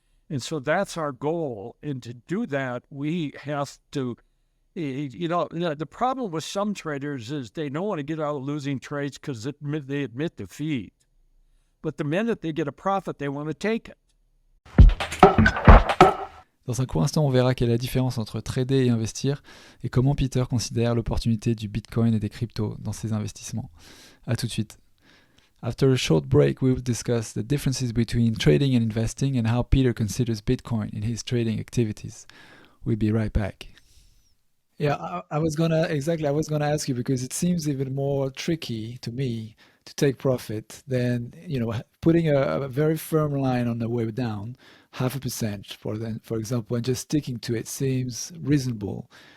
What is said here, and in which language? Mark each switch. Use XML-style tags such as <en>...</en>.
<en>And so that's our goal. And to do that, we have to, the problem with some traders is they don't want to get out of losing trades because they admit defeat. But the minute they get a profit, they want to take it.</en> <fr>Dans un court instant, on verra quelle est la différence entre trader et investir et comment Peter considère l'opportunité du Bitcoin et des cryptos dans ses investissements. À tout de suite.</fr> <en>After a short break, we will discuss the differences between trading and investing and how Peter considers Bitcoin in his trading activities. We'll be right back. Yeah, I was gonna ask you, because it seems even more tricky to me to take profit than putting a very firm line on the way down, 0.5% for example, and just sticking to it seems reasonable.</en>